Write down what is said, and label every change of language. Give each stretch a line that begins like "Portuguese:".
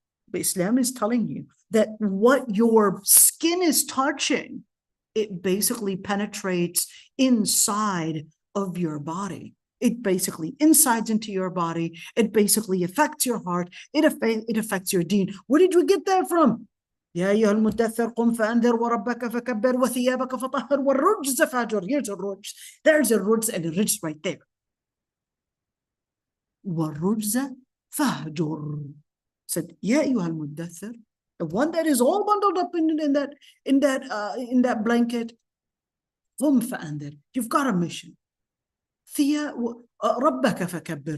English: But Islam is telling you that what your skin is touching, it basically penetrates inside of your body. It basically insides into your body. It basically affects your heart. It affects your deen. Where did we get that from?
Arabic: يا أيها المدثر قم فأنذر وربك فكبر وثيابك فطهر والرجز فهجر.
English: Here's a rujz. There's a rujz and a rujz right there.
Arabic: والرجز فهجر.
English: Said,
Arabic: يا أيها المدثر,
English: the one that is all bundled up in that blanket.
Arabic: قم فأنذر.
English: You've got a mission.
Arabic: ربك فكبر.